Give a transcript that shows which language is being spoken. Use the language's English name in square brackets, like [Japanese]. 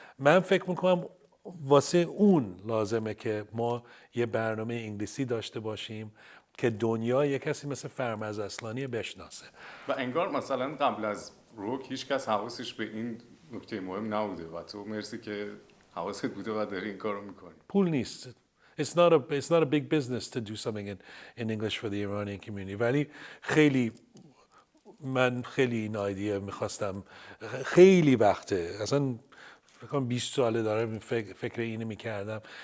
[Persian] من فکر میکنم واسه اون لازمه که ما یه برنامه انگلیسی داشته باشیم که دنیا یک کسی مثل فرمز اصلانی بشناسه. و انگار مثلا قبل از روک هیچ کس حواسش به این نکته مهم نبوده و تو مرسی که حواست بوده و داری این کارو میکنی. پول نیست. [English] It's not a big business to do something in English for the Iranian community. [Persian] ولی من خیلی این ایده میخواستم، خیلی وقته، اصلا فکر کنم 20 ساله دارم فکر اینو میکردم.